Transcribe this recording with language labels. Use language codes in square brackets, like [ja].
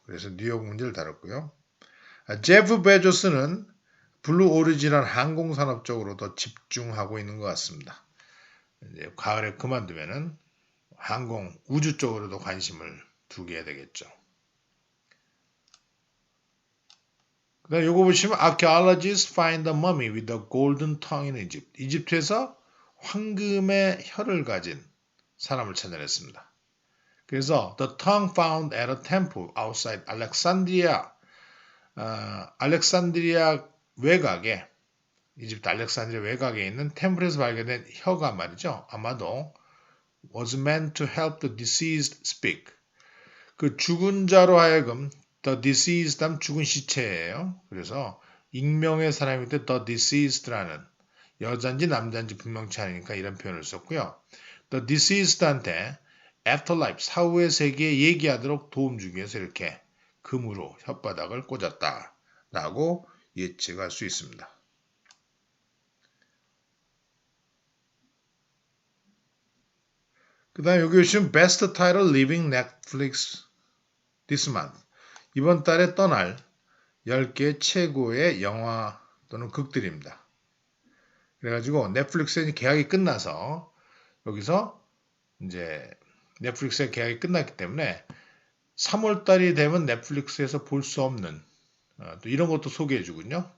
[ko] 그래서 뉴욕 문제를 다뤘고요. 제프 베조스는 블루 오리진한 항공산업 쪽으로 더 집중하고 있는 것 같습니다. 이제 가을에 그만두면은 항공, 우주 쪽으로도 관심을 두게 되겠죠. 그 다음에 요거 보시면 [en] Archaeologists find the mummy with the golden tongue in Egypt. [ko] 이집트에서 황금의 혀를 가진 사람을 찾아냈습니다. 그래서 [en] the tongue found at a temple outside Alexandria, [ko] 알렉산드리아 외곽에 이집트 알렉산드리아 외곽에 있는 템플에서 발견된 혀가 말이죠. 아마도 [en] was meant to help the deceased speak. [ko] 그 죽은 자로 하여금 [en] the deceased [ko] 하면 죽은 시체예요. 그래서 익명의 사람일 때 [en] the deceased [ko] 라는 여자인지 남자인지 분명치 않으니까 이런 표현을 썼고요. [en] the deceased [ko] 한테 afterlife 사후의 세계에 얘기하도록 도움 주기 위해서 이렇게 금으로 혓바닥을 꽂았다라고 예측할 수 있습니다. 그 다음에 여기 보시면 [en] Best Title Leaving Netflix This Month. [ko] 이번 달에 떠날 10개 최고의 영화 또는 극들입니다. 그래가지고 넷플릭스의 계약이 끝나서 여기서 이제 넷플릭스의 계약이 끝났기 때문에 3월달이 되면 넷플릭스에서 볼 수 없는 또 이런 것도 소개해주군요.